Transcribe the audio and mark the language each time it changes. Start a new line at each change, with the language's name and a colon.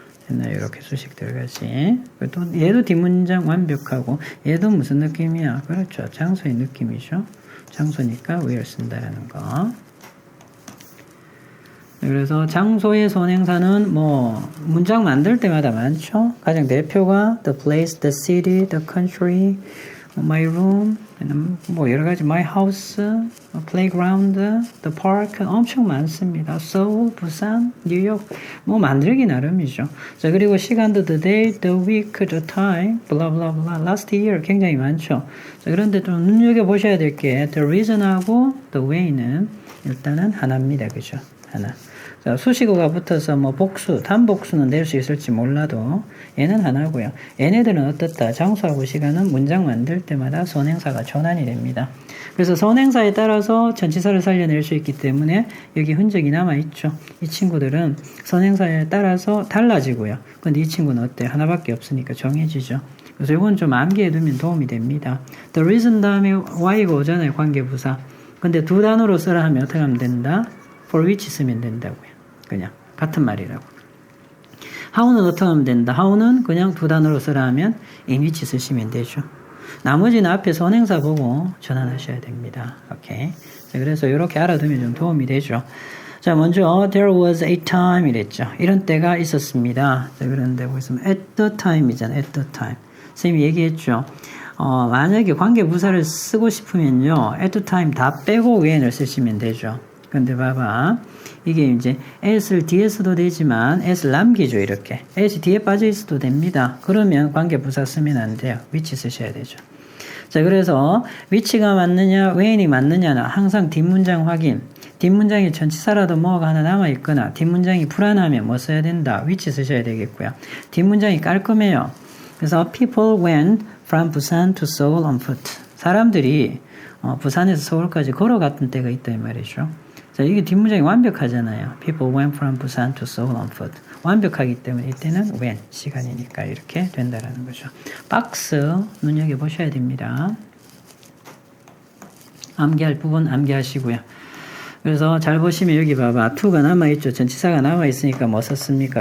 Korean: 이렇게 수식 들어가지. 또 얘도 뒷문장 완벽하고 얘도 무슨 느낌이야? 그렇죠. 장소의 느낌이죠. 장소니까 where 쓴다라는 거. 그래서 장소의 선행사는 뭐 문장 만들 때마다 많죠. 가장 대표가
English: the place, the city, the country, my room,
Korean: 뭐 여러 가지
English: my house, playground, the park
Korean: 엄청 많습니다. 서울, 부산, 뉴욕 뭐 만들기 나름이죠. 자 그리고 시간도
English: the day, the week, the time, blah blah blah, last year 굉장히 많죠.
Korean: 자 그런데 좀 눈여겨 보셔야 될 게 the reason하고 the way는 일단은 하나입니다, 그죠? 하나. 자, 수식어가 붙어서 뭐 복수, 단복수는 낼 수 있을지 몰라도 얘는 하나고요. 얘네들은 어떻다? 장소하고 시간은 문장 만들 때마다 선행사가 전환이 됩니다. 그래서 선행사에 따라서 전치사를 살려낼 수 있기 때문에 여기 흔적이 남아있죠. 이 친구들은 선행사에 따라서 달라지고요. 근데 이 친구는 어때요? 하나밖에 없으니까 정해지죠. 그래서 이건 좀 암기해두면 도움이 됩니다. The reason 다음에 why가 오잖아요. 관계부사. 근데 두 단어로 쓰라 하면 어떻게 하면 된다? for which 쓰면 된다고요. 그냥 같은 말이라고. how는 어떻게 하면 된다? how는 그냥 두 단어로 쓰라 하면 in which 쓰시면 되죠. 나머지는 앞에 선행사 보고 전환하셔야 됩니다. 오케이. 자, 그래서 이렇게 알아두면 좀 도움이 되죠. 자, 먼저
English: there was a time
Korean: 이랬죠. 이런 때가 있었습니다. 자, 그런데 보겠습니다.
English: at the time이잖아요. at the time.
Korean: 선생님이 얘기했죠. 만약에 관계부사를 쓰고 싶으면요. at the time 다 빼고 when을 쓰시면 되죠. 근데 봐봐. 이게 이제 s를 뒤에 써도 되지만 s를 남기죠. 이렇게. s 뒤에 빠져 있어도 됩니다. 그러면 관계부사 쓰면 안 돼요. which 쓰셔야 되죠. 자, 그래서 which가 맞느냐, when이 맞느냐는 항상 뒷문장 확인. 뒷문장이 전치사라도 뭐가 하나 남아있거나 뒷문장이 불안하면 뭐 써야 된다. which 쓰셔야 되겠고요. 뒷문장이 깔끔해요. 그래서
English: people went from Busan to Seoul on foot.
Korean: 사람들이 부산에서 서울까지 걸어갔던 때가 있다 이 말이죠. 자, 이게 뒷문장이 완벽하잖아요.
English: People went from Busan to Seoul on foot.
Korean: 완벽하기 때문에 이때는 when, 시간이니까 이렇게 된다라는 거죠. 박스 눈여겨보셔야 됩니다. 암기할 부분 암기하시고요. 그래서 잘 보시면 여기 봐봐. to가 남아있죠. 전치사가 남아있으니까 뭐 썼습니까?